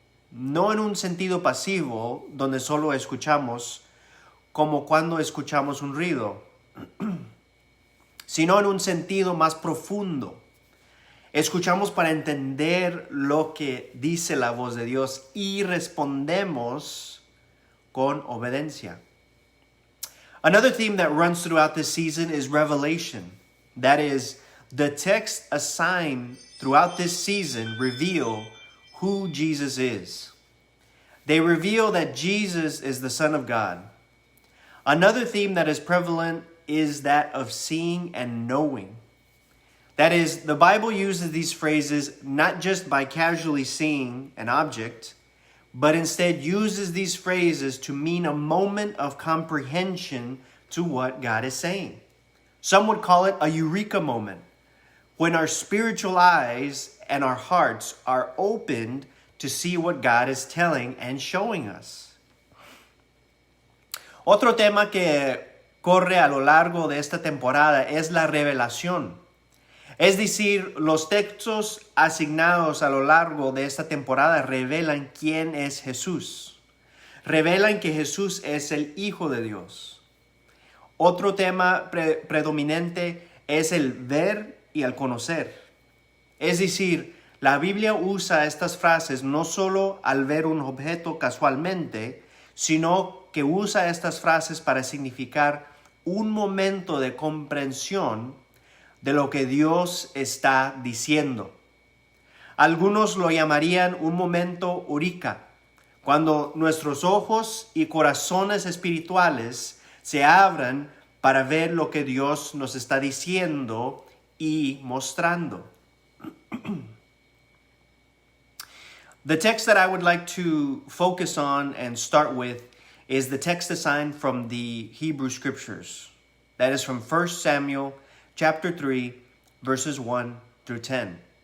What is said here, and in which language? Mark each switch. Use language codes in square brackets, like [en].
[es] No en un sentido pasivo, donde solo escuchamos como cuando escuchamos un ruido, sino en un sentido más profundo. Escuchamos para entender lo que dice la voz de Dios y respondemos con obediencia. [en] Another theme that runs throughout this season is revelation. That is, the texts assigned throughout this season reveal who Jesus is. They reveal that Jesus is the Son of God. Another theme that is prevalent is that of seeing and knowing. That is, the Bible uses these phrases not just by casually seeing an object, but instead uses these phrases to mean a moment of comprehension to what God is saying. Some would call it a eureka moment, when our spiritual eyes and our hearts are opened to see what God is telling and showing us. [es] Otro tema que corre a lo largo de esta temporada es la revelación. Es decir, los textos asignados a lo largo de esta temporada revelan quién es Jesús. Revelan que Jesús es el Hijo de Dios. Otro tema predominante es el ver y el conocer. Es decir, la Biblia usa estas frases no solo al ver un objeto casualmente, sino que usa estas frases para significar un momento de comprensión de lo que Dios está diciendo. Algunos lo llamarían un momento eureka, cuando nuestros ojos y corazones espirituales se abran para ver lo que Dios nos está diciendo y mostrando. [en] The text that I would like to focus on and start with is the text assigned from the Hebrew Scriptures. That is from 1 Samuel chapter 3, verses 1 through 10.